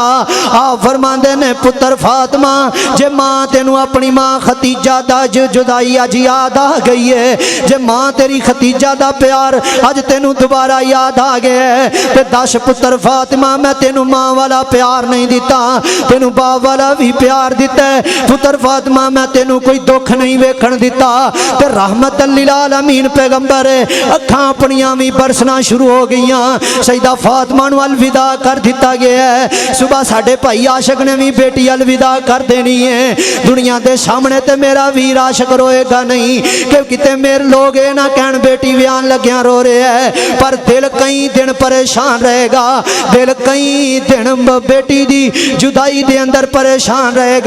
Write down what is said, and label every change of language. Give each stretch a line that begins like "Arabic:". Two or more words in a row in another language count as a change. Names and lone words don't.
Punjabi: ਆ ਫ਼ਰਮਾਂਦੇ ਨੇ, ਪੁੱਤਰ ਫ਼ਾਤਿਮਾ ਜੇ ਮਾਂ ਤੈਨੂੰ ਆਪਣੀ ਮਾਂ ਖ਼ਦੀਜਾ ਦਾ ਜੁਦਾਈ ਅੱਜ ਯਾਦ ਆ ਗਈ ਹੈ, ਜੇ ਮਾਂ ਤੇਰੀ ਖ਼ਦੀਜਾ ਦਾ ਪਿਆਰ ਅੱਜ ਤੈਨੂੰ ਦੋਬਾਰਾ ਯਾਦ ਆ ਗਿਆ, ਤੇ ਦੱਸ ਪੁੱਤਰ ਫ਼ਾਤਿਮਾ ਮੈਂ ਤੈਨੂੰ ਮਾਂ ਵਾਲਾ ਪਿਆਰ ਨਹੀਂ ਦਿੱਤਾ, ਤੈਨੂੰ ਬਾਪ ਵਾਲਾ ਭੀ ਪਿਆਰ ਦਿੱਤਾ ਹੈ। ਪੁੱਤਰ ਫ਼ਾਤਿਮਾ ਮੈਂ ਤੈਨੂੰ ਕੋਈ ਦੁੱਖ ਨਹੀਂ ਵੇਖਣ ਦਿੱਤਾ, ਤੇ
Arabic: رحمة للعالمين
Punjabi: ਪੈਗ਼ੰਬਰ ਅੱਖਾਂ ਆਪਣੀਆਂ ਭੀ ਬਰਸਣਾ ਸ਼ੁਰੂ ਹੋ ਗਈਆਂ। ਸੱਯਦਾ ਫ਼ਾਤਿਮਾ ਨੂੰ ਅਲਵਿਦਾ ਕਰ ਦਿੱਤਾ ਗਿਆ ਹੈ। ਸੁਬ੍ਹਾ ਸਾਡੇ ਭਾਈ ਆਸ਼ਿਕ ਨੇ ਭੀ ਬੇਟੀ ਅਲਵਿਦਾ ਕਰ ਦੇਣੀ ਹੈ।
Hindi: दुनिया के सामने
Punjabi: ਤੇ ਮੇਰਾ ਵੀਰ ਆਸ਼ਿਕ ਰੋਏਗਾ ਨਹੀਂ, ਕਿ ਕਿਤੇ ਮੇਰੇ ਲੋਕ ਇਹ ਨਾ ਕਹਿਣ ਬੇਟੀ ਵਿਆਹਣ ਲੱਗਿਆ ਰੋ ਰਹੇ ਹੈ, ਪਰ ਦਿਲ ਕਈ ਦਿਨ ਪਰੇਸ਼ਾਨ ਰਹੇਗਾ, ਦਿਲ ਕਈ ਦਿਨ ਬੇਟੀ ਦੀ ਜੁਦਾਈ ਦੇ ਅੰਦਰ ਪਰੇਸ਼ਾਨ ਰਹੇਗਾ।